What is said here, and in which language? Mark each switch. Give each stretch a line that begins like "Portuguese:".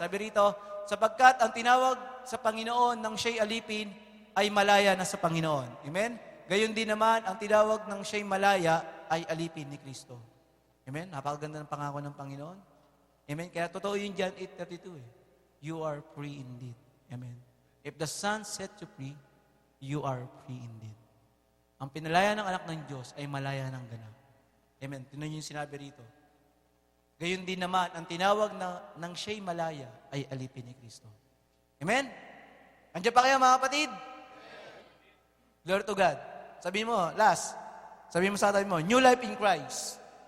Filipino: Sabi rito, sapagkat ang tinawag sa Panginoon ng siya'y alipin ay malaya na sa Panginoon. Amen? Gayon din naman, ang tinawag ng siya'y malaya ay alipin ni Kristo. Amen? Napakaganda ng pangako ng Panginoon. Amen? Kaya totoo yun dyan, 8:32 eh.
English: You are free indeed.
Filipino: Amen?
English: If the Son set you free, you are free indeed.
Filipino: Ang pinalaya ng anak ng Diyos ay malaya ng ganap. Amen? Tinan yung sinabi rito. Gayon din naman, ang tinawag ng siya'y malaya ay alipin ni Kristo. Amen? Andiyan pa kayo mga kapatid?
English: Glory to God.
Filipino: Sabihin mo,
English: last.
Filipino: Sabihin mo sa tabi mo,
English: new life in Christ.